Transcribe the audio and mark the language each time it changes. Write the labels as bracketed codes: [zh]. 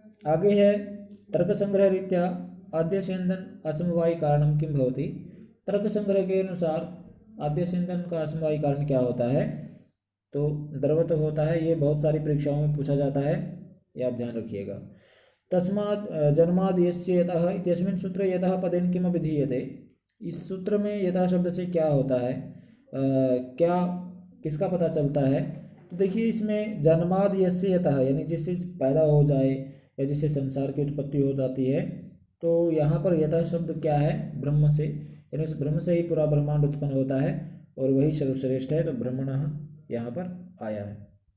[hi] आगे है [sa] तर्क संग्रह रीत्या आद्यस्यन्दन असमवायी कारणम किम भवति। [hi] तर्क संग्रह के अनुसार आद्यस्यन्दन का असमवायी कारण क्या होता है, तो द्रवत्व होता है। ये बहुत सारी परीक्षाओं में पूछा जाता है, ये आप ध्यान रखिएगा। [sa] तस्मात् जन्माद् यस्य यतः इत्यस्मिन् सूत्रे यतः पदेन किम विधीयते। [hi] इस सूत्र में यतः शब्द से क्या होता है, क्या किसका पता चलता है। तो देखिए इसमें [sa] जन्माद् यस्य यतः [hi] यानी जिससे पैदा हो जाए या जिससे संसार की उत्पत्ति हो जाती है, तो यहाँ पर यतः शब्द क्या है, ब्रह्म से, यानी उस ब्रह्म से ही पूरा ब्रह्मांड उत्पन्न होता है और वही सर्वश्रेष्ठ है, तो ब्रह्मणः यहाँ पर आया है।